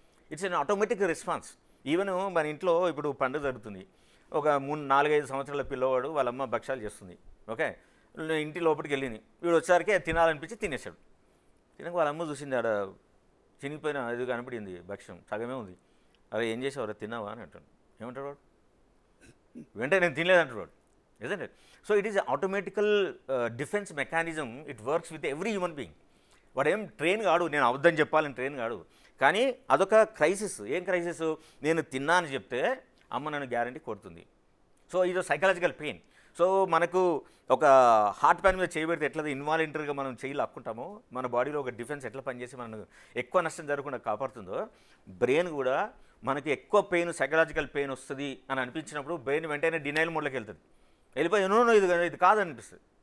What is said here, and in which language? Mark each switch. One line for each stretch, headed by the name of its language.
English: It's an automatic response.
Telugu: Even మన ఇంట్లో ఇప్పుడు పండుగ జరుగుతుంది, ఒక 3-4-5 సంవత్సరాల పిల్లవాడు వాళ్ళ అమ్మ భక్షాలు చేస్తుంది. ఓకే, ఇంటి లోపలికి వెళ్ళింది, వీడు వచ్చేసరికి తినాలనిపించి తినేసాడు. తినక వాళ్ళ అమ్మ చూసింది, ఆడ చినిగిపోయిన ఇది కనపడింది, భక్ష్యం సగమే ఉంది. అరే ఏం చేసావు, తిన్నావా అని అంటాడు. ఏమంటాడు వాడు, వెంటనే నేను తినలేదంటాడు వాడు,
English: isn't it? So it is an automatical defense mechanism. It works with every human being.
Telugu: వాడు ఏం ట్రైన్ కాడు, నేను అవద్దని చెప్పాలని ట్రైన్ కాడు, కానీ అదొక క్రైసిస్. ఏం క్రైసిస్, నేను తిన్నా అని చెప్తే అమ్మ నన్ను గ్యారంటీ కొడుతుంది. సో ఇది సైకలాజికల్ పెయిన్. సో మనకు ఒక హార్ట్ ప్యాన్ మీద చేయబెడితే ఎట్లా ఇన్వాలంటరీగా మనం చేయి లాక్కుంటామో, మన బాడీలో ఒక డిఫెన్స్ ఎట్లా పనిచేసి మనకు ఎక్కువ నష్టం జరగకుండా కాపాడుతుందో, బ్రెయిన్ కూడా మనకి ఎక్కువ పెయిన్, సైకలాజికల్ పెయిన్ వస్తుంది అని అనిపించినప్పుడు బ్రెయిన్ వెంటనే డినైల్ మోడ్లోకి వెళ్తుంది, వెళ్ళిపోయి ఎన్నో ఇది కాదనిపిస్తుంది.